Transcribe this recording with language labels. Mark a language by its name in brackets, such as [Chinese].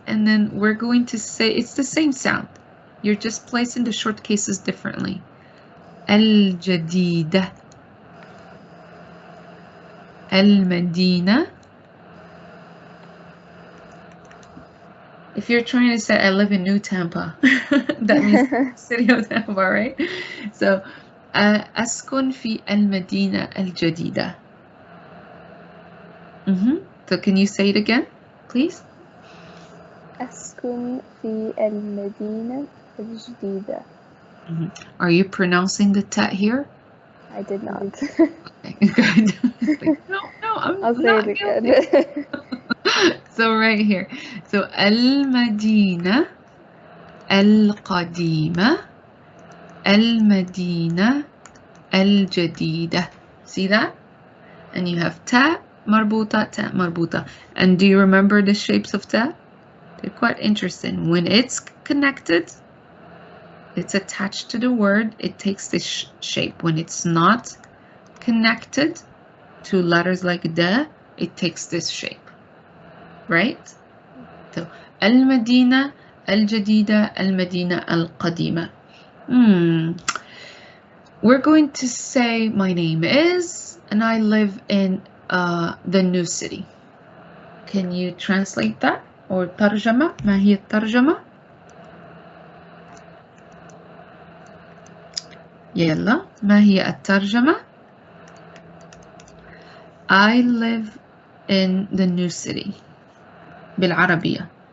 [English] And then we're going to say it's the same sound. You're just placing the short cases differently. [Arabic] الجديدة. المدينة. [English] If you're trying to say I live in New Tampa, that means city of Tampa, right? [Arabic] So أسكن في المدينة الجديدة. [English] So can you say it again, please? [Arabic] أسكن في المدينة الجديدة. [English] Are you pronouncing the t here? I did not. Okay, good. No, I'll say it again. So right here. [Arabic] So المدينة القديمة المدينة الجديدة. [English] See that? And you have ta marbuta. And do you remember the shapes of ta? They're quite interesting. When it's connected, it's attached to the word, it takes this shape. When it's not connected to letters like da, it takes this shape. Right? [Arabic] So المدينة الجديدة المدينة القديمة. [English] We're going to say my name is, and I live in the new city. Can you translate that? Or ترجمة? [Arabic] ما هي الترجمة؟ يلا ما هي الترجمة؟ [English] I live in the new city [Arabic] بالعربية.